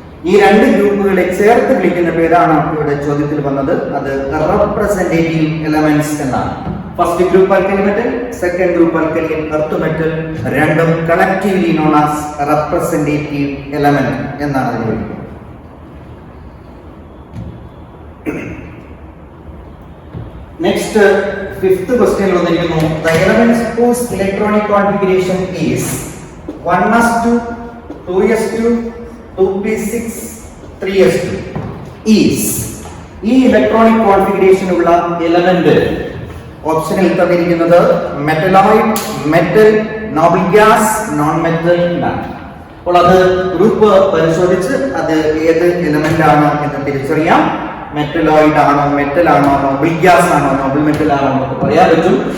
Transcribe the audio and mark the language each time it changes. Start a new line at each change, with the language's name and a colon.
Malayalam: ഈ 2 ഗ്രൂപ്പുകളെ ചേർത്ത് വിളിക്കുന്ന പേരാണ് ഇവിടെ ചോദ്യത്തിൽ വന്നത്. അത് റെപ്രസെന്റേറ്റീവ് എലമെന്റ്സ് എന്നാണ്. First group alkali metal, second group alkaline earth metal, രണ്ടും
English: collectively known as representative element
Malayalam: എന്നാണ് അതിനെ വിളിക്കുന്നത്. നെക്സ്റ്റ് 5th ക്വസ്റ്റ്യൻ വന്നിരിക്കുന്നു,
English: The elements whose electronic configuration is 1s2, 2s2, 2p6, 3s2 is.
Malayalam: ഈ ഇലക്ട്രോണിക് കോൺഫിഗറേഷൻ ഉള്ള element ഓപ്ഷനിൽ തന്നിരിക്കുന്നത് metalloid, metal, Nobel gas, non metal ആണ്. അപ്പോൾ അത് ഗ്രൂപ്പ് പരിശോധിച്ച് അത് ഏത് എലമെന്റ് ആണ് എന്ന് തിരിച്ചറിയാം. മെറ്റലോയിഡ് ആണോ, മെറ്റൽ ആണോ, നോബൽ ഗ്യാസ് ആണോ, നോബൽ മെറ്റൽ ആണോ എന്നൊക്കെ പറയാൻ പറ്റും.